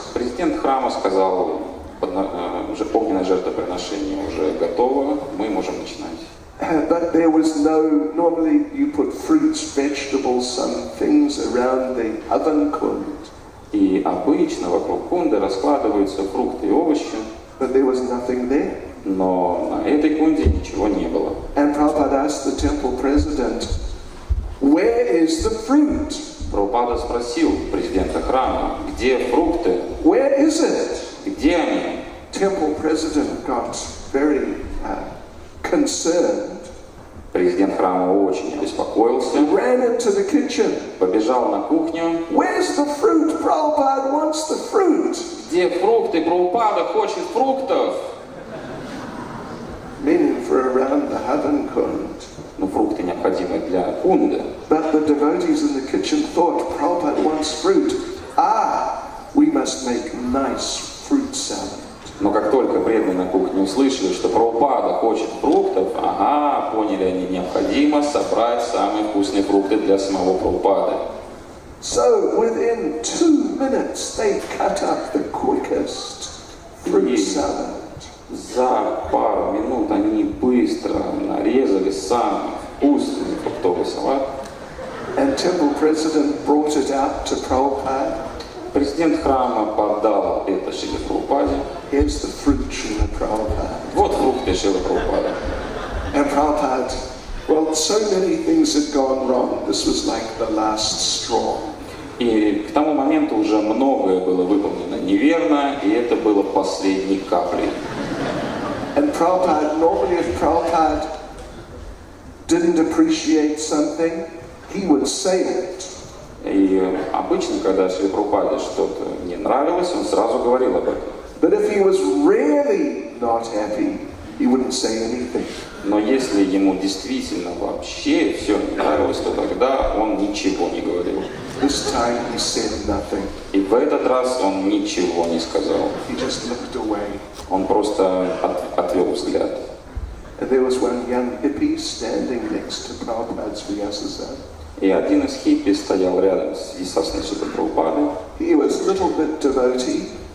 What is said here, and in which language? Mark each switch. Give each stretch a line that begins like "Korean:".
Russian: Президент храма сказал, огненное жертвоприношение уже готово, мы можем начинать.
English: But there was no, normally you put fruits, vegetables, some things around the oven kund.
Russian: И обычно вокруг кунды раскладываются фрукты и овощи.
English: But there was nothing there.
Russian: Но на этой кунде ничего не было.
English: And Prabhupada asked the temple president, where is the fruit?
Russian: Прабхупада спросил президента храма, где фрукты?
English: Where is it?
Russian: Где они?
English: Temple president got very concerned.
Russian: Президент храма очень обеспокоился.
English: Ran into the kitchen.
Russian: Побежал на кухню.
English: Where's the fruit? Prabhupada wants the fruit.
Russian: Где фрукты? Прабхупада хочет фруктов.
English: Meaning for around the Havan Kund.
Russian: Но фрукты необходимы для кунды.
English: But the devotees in the kitchen thought Prabhupada wants fruit. We must make nice fruit salad.
Russian: Но как только преданные на кухне услышали, что Прабхупада хочет фруктов, поняли они, необходимо собрать самые вкусные фрукты для самого Прабхупады.
English: So within 2 minutes they cut up the quickest fruit salad.
Russian: За пару минут они быстро нарезали самый вкусный фруктовый салат.
English: And temple president brought it out to Prabhupada.
Russian: Президент храма подал это Шриле Прабхупаде.
English: Here's the fruit, Srila Prabhupada.
Russian: Вот фрукты Шрилы Прабхупады.
English: And Prabhupada, well, so many things had gone wrong. This was like the last straw.
Russian: И к тому моменту уже многое было выполнено неверно, и это было последней каплей.
English: And Prabhupada, normally if Prabhupada didn't appreciate something, he would say it.
Russian: И обычно, когда Шриле Прабхупаде что-то не нравилось, он сразу говорил об этом.
English: But if he was really not happy, he wouldn't say anything.
Russian: Но если ему действительно вообще все не нравилось, то тогда он ничего не говорил.
English: This time he said nothing.
Russian: И в этот раз он ничего не сказал.
English: He just looked away.
Russian: Он просто отвел взгляд.
English: And there was one young hippie standing next to Prabhupada's Vyasasana.
Russian: И один из хиппи стоял рядом с Висасной Шрилой Прабхупадой.
English: He was a little bit devotee.